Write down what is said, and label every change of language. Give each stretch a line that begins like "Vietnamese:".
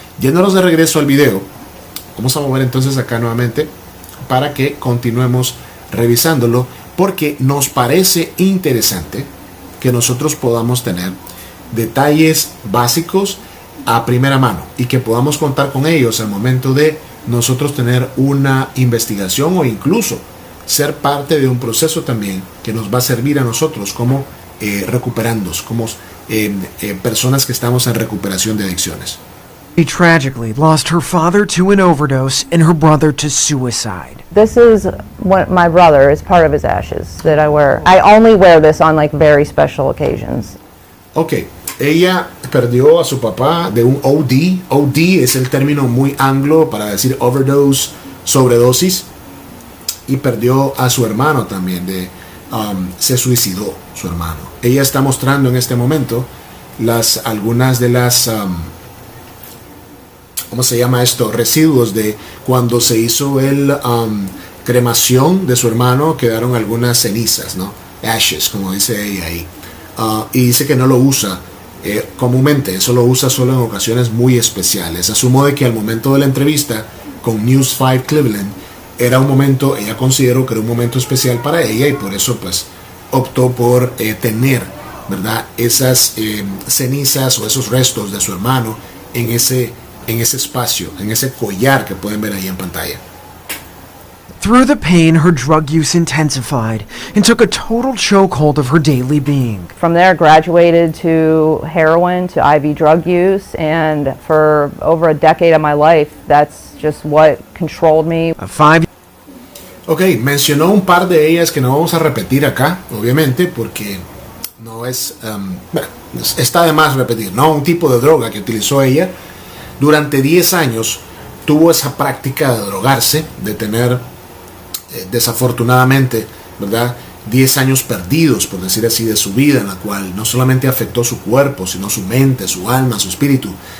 Spanish: Yéndonos de regreso al video, vamos a mover entonces acá nuevamente para que continuemos revisándolo, porque nos parece interesante que nosotros podamos tener detalles básicos a primera mano y que podamos contar con ellos al momento de nosotros tener una investigación o incluso ser parte de un proceso también que nos va a servir a nosotros como recuperandos, como personas que estamos en recuperación de adicciones.
English: She tragically lost her father to an overdose and her brother to suicide. This is what my brother is part of his ashes that I wear. I only wear this on like very special occasions.
Spanish: Ok, ella perdió a su papá de un OD. OD es el término muy anglo para decir overdose, sobredosis. Y perdió a su hermano también, se suicidó su hermano. Ella está mostrando en este momento algunas de las, ¿cómo se llama esto? Residuos de cuando se hizo el cremación de su hermano, quedaron algunas cenizas, ¿no? Ashes, como dice ella ahí. Y dice que no lo usa comúnmente, eso lo usa solo en ocasiones muy especiales. Asumo de que al momento de la entrevista con News 5 Cleveland, era un momento, ella consideró que era un momento especial para ella y por eso pues optó por tener, ¿verdad?, esas cenizas o esos restos de su hermano en ese espacio, en ese collar que pueden ver ahí en pantalla.
English: Through the pain, her drug use intensified and took a total chokehold of her daily being. From there, graduated to heroin, to IV drug use, and for over a decade of my life, that's just what controlled me.
Spanish: Ok, mencionó un par de ellas que no vamos a repetir acá, obviamente, porque no es, está de más repetir, ¿no? Un tipo de droga que utilizó ella. Durante 10 años tuvo esa práctica de drogarse, de tener, desafortunadamente, ¿verdad?, 10 años perdidos, por decir así, de su vida, en la cual no solamente afectó su cuerpo, sino su mente, su alma, su espíritu.